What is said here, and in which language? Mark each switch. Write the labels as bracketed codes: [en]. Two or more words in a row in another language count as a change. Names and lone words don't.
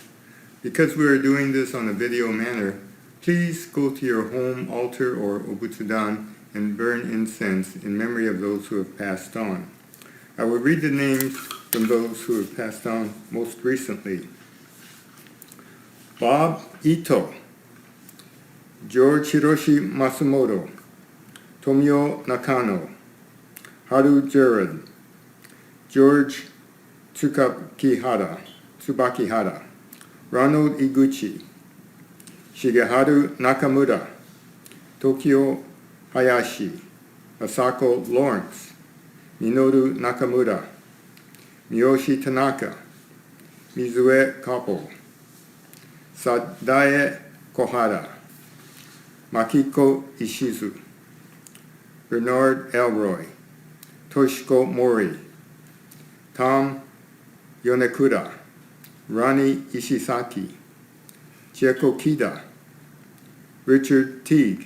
[en] Because we are doing this on a video manner, please go to your home altar or obutsudan and burn incense in memory of those who have passed on. I will read the names from those who have passed on most recently. Bob Ito, George Hiroshi Masumoto, Tomio Nakano, Haru Jared, George Tsubakihara, Ronald Iguchi, Shigeharu Nakamura, Tokyo Hayashi, Masako Lawrence, Minoru Nakamura, Miyoshi Tanaka, Mizue Kapo, Sadae Kohara, Makiko Ishizu, Bernard Elroy, Toshiko Mori, Tom Yonekura, Ronnie Ishisaki, Chieko Kida, Richard Teague,